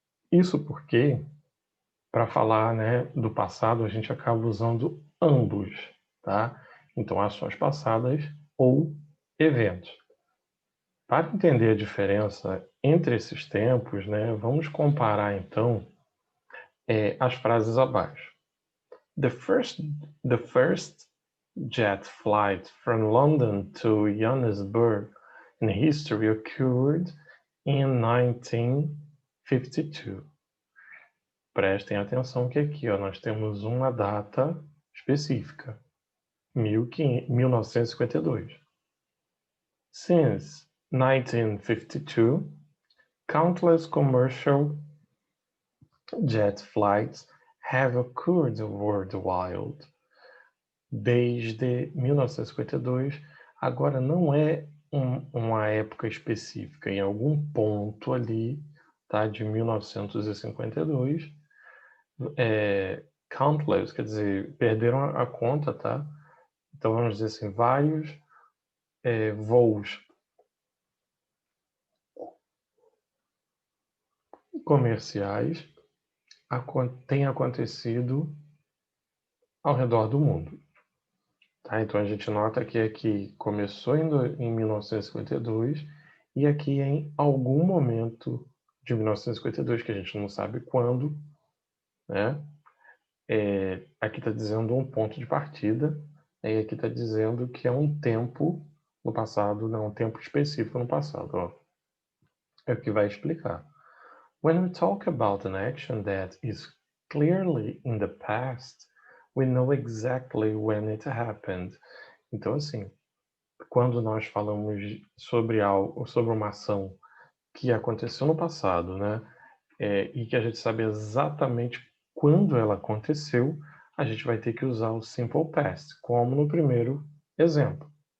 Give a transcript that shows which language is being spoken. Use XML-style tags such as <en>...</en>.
<pt>Isso porque, para falar, né, do passado, a gente acaba usando ambos, tá? Então, ações passadas ou eventos. Para entender a diferença entre esses tempos, né, vamos comparar então as frases abaixo.</pt> <en>The first jet flight from London to Johannesburg in history occurred in 1952.</en> <pt>Prestem atenção que aqui nós temos uma data específica, 1952.</pt> <en>Since 1952, countless commercial jet flights have occurred worldwide.</en> <pt>Desde 1952, agora não é uma época específica, em algum ponto ali, tá, de 1952, countless, quer dizer, perderam a conta, tá? Então vamos dizer assim, vários voos comerciais têm acontecido ao redor do mundo. Tá? Então a gente nota que aqui começou em 1952 e aqui em algum momento de 1952, que a gente não sabe quando, né? Aqui está dizendo um ponto de partida, e aqui está dizendo que é um tempo no passado, não um tempo específico no passado. Ó. É o que vai explicar.</pt> <en>When we talk about an action that is clearly in the past, we know exactly when it happened.</en> <pt>Então, assim, quando nós falamos sobre algo, sobre uma ação que aconteceu no passado, né, e que a gente sabe exatamente quando ela aconteceu, a gente vai ter que usar o simple past, como no primeiro exemplo.</pt>